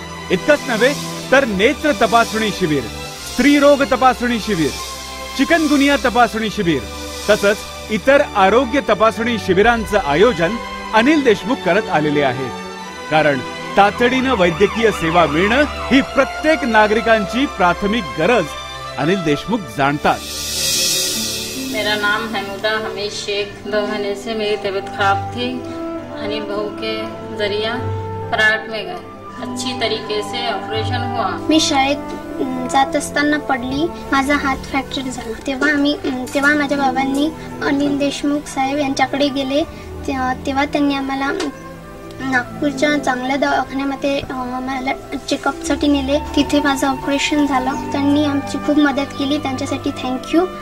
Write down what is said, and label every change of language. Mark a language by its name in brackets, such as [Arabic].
[Marathi] इतकंच नव्हे तर नेत्र तपासणी शिबिर, स्त्रीरोग तपासणी शिबिर, चिकनगुनिया तपासणी शिबिर तसंच इतर आरोग्य तपासणी शिबिरांचं आयोजन अनिल देशमुख करत आलेले आहेत। कारण तातडीनं वैद्यकीय सेवा मिळणं ही प्रत्येक नागरिकांची प्राथमिक गरज अनिल देशमुख जाणतात। [Hindi] मेरा नाम हमीदा हमीद शेख। 2 महीने से मेरी तबीयत खराब थी। अनिल भाऊ के जरिया प्राइवेट में गए, अच्छी तरीके से ऑपरेशन हुआ। [Marathi] मी शाळेत जात असताना पडली, माझा हात फ्रॅक्चर झाला। तेव्हा माझ्या बाबांनी अनिल देशमुख साहेब यांच्याकडे गेले। तेव्हा त्यांनी आम्हाला नागपूरच्या चांगल्या दवाखान्यामध्ये मला चेकअपसाठी नेले। तिथे माझं ऑपरेशन झालं। त्यांनी आमची खूप मदत केली, त्यांच्यासाठी थँक्यू।